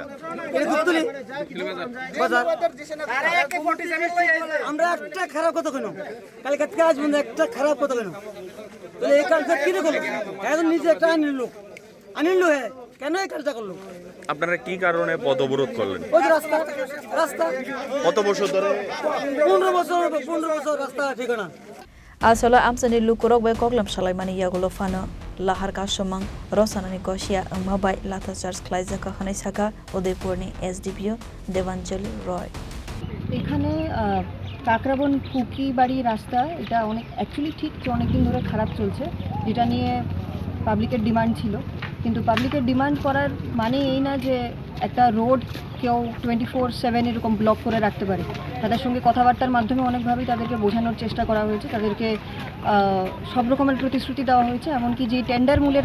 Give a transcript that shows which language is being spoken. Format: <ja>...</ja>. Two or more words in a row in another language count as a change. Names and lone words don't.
<bn>এটা দুধতলি বাজার আমরা একটা খারাপ কথা কেন কালকে কাজ বন্ধ একটা খারাপ কথা কেন তাহলে এই কাজটা কি করলো এখন নিজে একটা আনিল হ্যাঁ কেন এই কাজটা করলো আপনারা কি কারণে পথ অবরোধ করলেন ওই যে রাস্তা কত বছর ধরে 15 বছর রাস্তা ঠিক না</bn> <trp>Asala Amchaini Lukurok bai Khalainani Yakulo Phano Lahar Kasumung Rosawai Gosia Wngma bai latha charge Khlaijaka Khanai Saka Udaipur ni SDPO Damchinwichwrwi</trp> <bn>এখানে কাকরাবন কুকি বাড়ি রাস্তা এটা অনেক অ্যাকচুয়ালি ঠিক যে অনেকদিন ধরে খারাপ চলছে যেটা নিয়ে</bn> <en>public's demand</en> <bn>ছিল কিন্তু</bn> <en>public's demand</en> <bn>করার মানে এই না যে একটা রোড কেউ 24/7 এরকম ব্লক করে রাখতে পারে তাদের সঙ্গে কথাবার্তার মাধ্যমে অনেকভাবেই তাদেরকে বোঝানোর চেষ্টা করা হয়েছে তাদেরকে সব রকমের প্রতিশ্রুতি দেওয়া হয়েছে এমনকি যে টেন্ডার মূলে</bn>